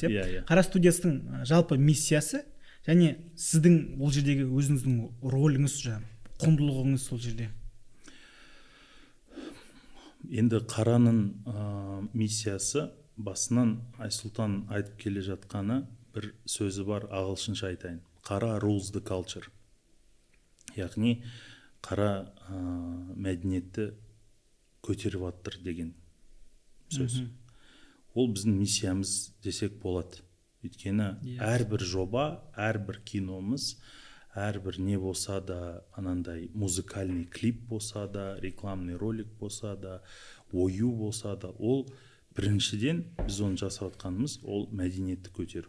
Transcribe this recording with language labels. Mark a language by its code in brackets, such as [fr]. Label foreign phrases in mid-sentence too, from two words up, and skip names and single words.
[kk] Қара студиястың жалпы миссиясы және сіздің ол жердегі өзіңіздің роліңіз, құндылығыңыз сол жерде. Енді Қараның миссиясы басынан Айсұлтан айтып келе жатқаны бір сөзі бар, ағылшынша айтайын. [en] Қара rules the culture. [kk] Яғни қара мәдениетті көтеріп аттыр деген сөз. Ол біздің миссиямыз десек болады. Өйткені әрбір жоба, әрбір киномыз, әрбір не болса да, анандай [ru] музыкальный клип [kk] болса да, [ru] рекламный ролик [kk] болса да, ою болса да, ол біріншіден біз оны жасап жатқанымыз, ол мәдениетті көтеру.